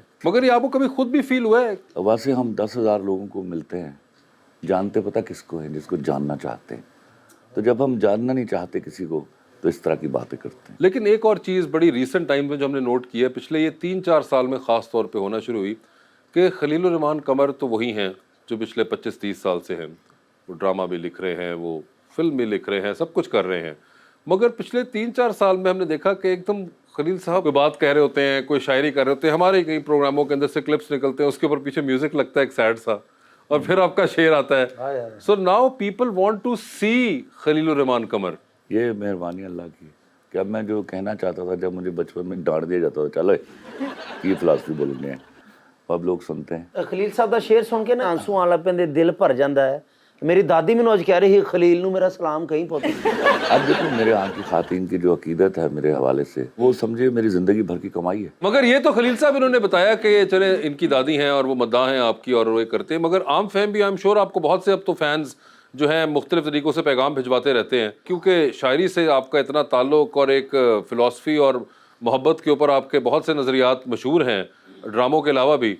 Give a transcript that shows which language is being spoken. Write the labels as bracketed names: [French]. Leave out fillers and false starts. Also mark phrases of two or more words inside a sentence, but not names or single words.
[Urdu] مگر یہ آپکو کبھی خود بھی فیل ہوا ہے؟ ویسے ہم 10,000 لوگوں کو ملتے ہیں، جانتے پتا کسکو ہے? جسکو جاننا چاہتے ہیں. تو جب ہم جاننا نہیں چاہتے کسی کو تو اس طرح کی باتیں کرتے ہیں. لیکن ایک اور چیز بڑی [English] recent time [Urdu] میں جو ہمنے نوٹ کی ہے، پچھلے یہ 3-4 سال میں خاص طور پہ ہونا شروع ہوئی کہ خلیل الرحمان قمر تو وہی ہیں جو پچھلے 25-30 سال سے ہیں, وہ ڈرامہ بھی لکھ رہے ہیں, وہ فلم بھی لکھ رہے ہیں, سب کچھ کر رہے ہیں, مگر پچھلے 3-4 سال میں ہم نے دیکھا کہ ایک دم خلیل صاحب کوئی بات کہہ رہے ہوتے ہیں, کوئی شاعری کر رہے ہوتے ہیں, ہمارے کئی پروگراموں کے اندر سے کلپس نکلتے ہیں, اس کے اوپر پیچھے میوزک لگتا ہے ایک سیڈ سا, اور پھر آپ کا شعر آتا ہے. [English] so now people want to see Khalil ur Rehman Qamar. [Urdu] یہ مہربانی اللہ کی کہ اب میں جو کہنا چاہتا تھا, جب مجھے بچپن میں ڈانٹ دیا جاتا تھا چلو یہ فلاسفی بولیں گے, اب لوگ سنتے ہیں. [Punjabi] خلیل صاحب دا شعر سن کے نا آنسو آن لگ پیندے, دل بھر جاندا ہے. میری دادی مینوں اج کہہ رہی ہے خلیل نو میرا سلام کہیں پہنچے. [Urdu] اب دیکھو میرے آن کی خواتین کی جو عقیدت ہے میرے حوالے سے, وہ سمجھے میری زندگی بھر کی کمائی ہے. مگر یہ تو خلیل صاحب انہوں نے بتایا کہ یہ چلے ان کی دادی ہیں اور وہ مداح ہیں آپ کی اور وہ کرتے ہیں, مگر عام فہم بھی, [English] I'm sure [Urdu] آپ کو بہت سے اب تو فینز جو ہیں مختلف طریقوں سے پیغام بھجواتے رہتے ہیں, کیونکہ شاعری سے آپ کا اتنا تعلق اور ایک فلسفی اور محبت کے اوپر آپ کے بہت سے نظریات مشہور ہیں ڈراموں کے علاوہ بھی.